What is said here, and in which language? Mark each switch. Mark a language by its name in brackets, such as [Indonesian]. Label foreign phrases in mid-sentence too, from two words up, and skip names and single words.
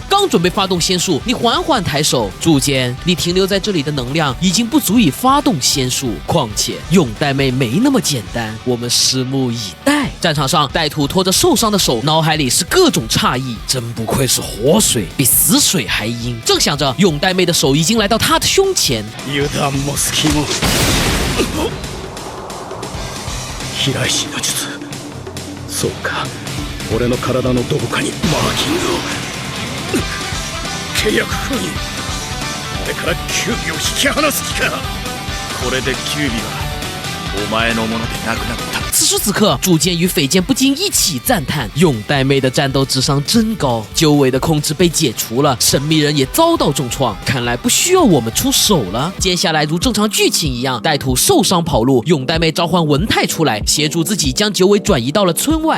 [Chinese] 刚准备发动仙术，你缓缓抬手，筑间，你停留在这里的能量已经不足以发动仙术，况且永代妹没那么简单，我们拭目以待。战场上，带土拖着受伤的手，脑海里是各种诧异，真不愧是活水，比死水还阴。正想着，永代妹的手已经来到他的胸前。 [Japanese] 油断も隙も平石の術、そうか、俺の体のどこかにマーキングを。契約封印、俺からキュービを引き離す気か。これでキュービはお前のものでなくなった。 [Chinese] 此时此刻，筑间与匪间不禁一起赞叹：永代妹的战斗智商真高。九尾的控制被解除了，神秘人也遭到重创，看来不需要我们出手了。接下来如正常剧情一样，带土受伤跑路，永代妹召唤文太出来协助自己，将九尾转移到了村外。